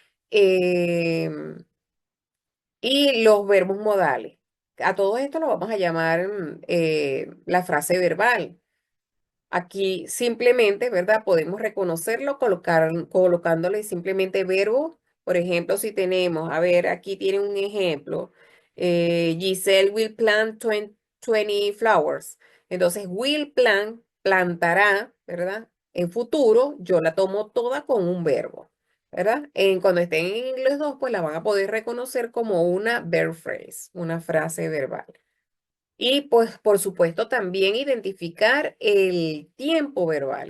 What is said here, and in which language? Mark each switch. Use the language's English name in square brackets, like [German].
[Spanish] Em, y los verbos modales. A todo esto lo vamos a llamar la frase verbal. Aquí simplemente, ¿verdad? Podemos reconocerlo colocándole simplemente verbo. Por ejemplo, si tenemos, a ver, aquí tiene un ejemplo. [English] Giselle will plant 20 flowers. [Spanish] Entonces, [English] will plant, [Spanish] plantará, ¿verdad? En futuro, yo la tomo toda con un verbo, ¿verdad? Cuando estén en inglés 2 pues la van a poder reconocer como una [English] verb phrase, [Spanish] una frase verbal. Y pues, por supuesto, también identificar el tiempo verbal.